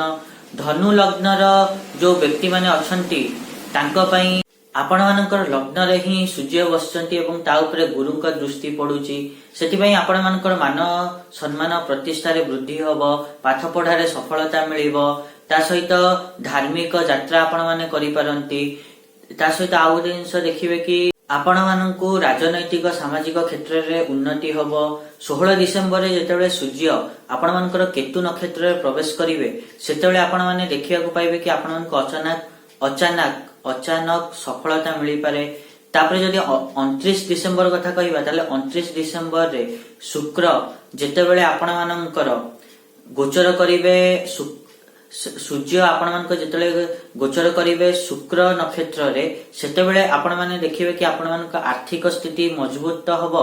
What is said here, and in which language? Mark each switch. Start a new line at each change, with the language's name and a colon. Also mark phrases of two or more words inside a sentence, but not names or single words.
Odia: ଧନୁ ଲଗ୍ନର ଯୋଉ ବ୍ୟକ୍ତିମାନେ ଅଛନ୍ତି ତାଙ୍କ ପାଇଁ ଆପଣମାନଙ୍କର ଲଗ୍ନରେ ହିଁ ସୂର୍ଯ୍ୟ ବସିଛନ୍ତି ଏବଂ ତା ଉପରେ ଗୁରୁଙ୍କ ଦୃଷ୍ଟି ପଡୁଛି। ସେଥିପାଇଁ ଆପଣମାନଙ୍କର ମାନ ସମ୍ମାନ ପ୍ରତିଷ୍ଠାରେ ବୃଦ୍ଧି ହବ, ପାଠ ପଢାରେ ସଫଳତା ମିଳିବ। ତା ସହିତ ଧାର୍ମିକ ଯାତ୍ରା ଆପଣମାନେ କରିପାରନ୍ତି। ତା ସହିତ ଆଉ ଗୋଟେ ଜିନିଷ ଦେଖିବେ କି ଆପଣ ମାନଙ୍କୁ ରାଜନୈତିକ ସାମାଜିକ କ୍ଷେତ୍ର ରେ ଉନ୍ନତି ହବ। 16 ଡିସେମ୍ବର ରେ ଯେତେବେଳେ ସୂର୍ଯ୍ୟ ଆପଣ ମାନଙ୍କର କେତୁ ନକ୍ଷତ୍ର ରେ ପ୍ରବେଶ କରିବେ ସେତେବେଳେ ଆପଣ ମାନେ ଦେଖିୟା କୁ ପାଇବେ କି ଆପଣ ମାନଙ୍କ ଅଚାନକ ସଫଳତା ମିଳି ପାରେ। ତାପରେ ଯଦି 29 ଡିସେମ୍ବର କଥା କହିବା ତାହେଲେ 29 ଡିସେମ୍ବର ରେ ଶୁକ୍ର ଯେତେବେଳେ ଆପଣ ମାନଙ୍କର ଗୋଚର କରିବେ ସୂର୍ଯ୍ୟ ଆପଣ ମାନଙ୍କ ଯେତେବେଳେ ଗୋଚର କରିବେ ଶୁକ୍ର ନକ୍ଷତ୍ର ରେ ସେତେବେଳେ ଆପଣ ମାନେ ଦେଖିବେ କି ଆପଣ ମାନଙ୍କ ଆର୍ଥିକ ସ୍ଥିତି ମଜବୁତ ହବ।